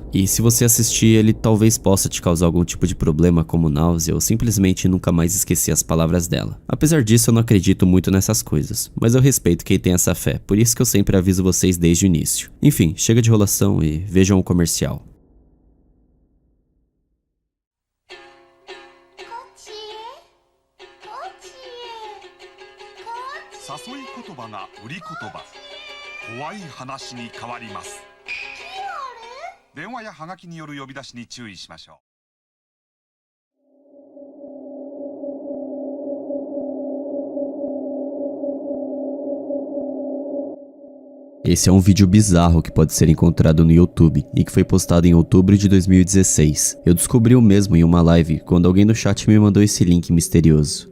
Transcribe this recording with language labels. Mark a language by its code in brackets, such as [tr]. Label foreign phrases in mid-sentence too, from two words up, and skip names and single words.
[pt] E se você assistir, ele talvez possa te causar algum tipo de problema como náusea ou simplesmente nunca mais esquecer as palavras dela. Apesar disso, eu não acredito muito nessas coisas, mas eu respeito quem tem essa fé, por isso que eu sempre aviso vocês desde o início. Enfim, chega de enrolação e vejam o comercial. [ja] 誘い言葉が売り言葉。怖い話に変わります。電話やハガキによる呼び出しに注意しましょう。 [pt] Esse é um vídeo bizarro que pode ser encontrado no YouTube e que foi postado em outubro de 2016. Eu descobri o mesmo em uma live quando alguém no chat me mandou esse link misterioso.